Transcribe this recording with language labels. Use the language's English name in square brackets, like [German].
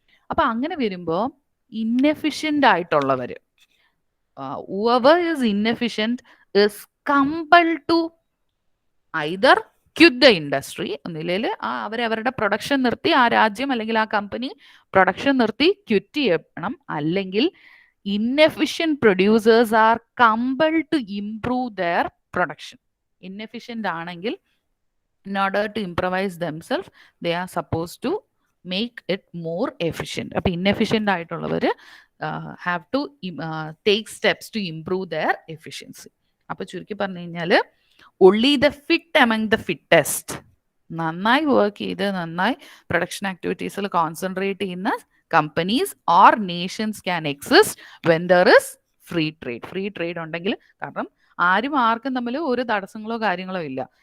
[Malayalam] അപ്പൊ അങ്ങനെ വരുമ്പോൾ ഇന്നെഫിഷ്യന്റ് ആയിട്ടുള്ളവര്, [English] whoever is inefficient is compelled to either quit the industry, [Malayalam] ഒന്നില്ലെങ്കിൽ അവരവരുടെ പ്രൊഡക്ഷൻ നിർത്തി, ആ രാജ്യം അല്ലെങ്കിൽ ആ കമ്പനി പ്രൊഡക്ഷൻ നിർത്തി ക്വിറ്റ് ചെയ്യണം, അല്ലെങ്കിൽ [English] inefficient producers are compelled to improve their production. Inefficient ആണെങ്കിൽ in order to improvise themselves they are supposed to make it more efficient. [Malayalam] അപ്പോൾ inefficient ആയിട്ടുള്ളവർ [English] have to take steps to improve their efficiency. [Malayalam] അപ്പോൾ ചുരുക്കി പറഞ്ഞു കഴിഞ്ഞാൽ [English] only the fit among the fittest, [Malayalam] നന്നായി work ചെയ്ത് നന്നായി production ആക്ടിവിറ്റീസിൽ concentrate ചെയ്യുന്ന [English] Companies or nations can exist when there is free trade. [Malayalam] Free trade ഉണ്ടെങ്കിൽ, കാരണം ആർക്കും തമ്മിൽ ഒരു തടസ്സങ്ങളോ കാര്യങ്ങളോ ഇല്ല.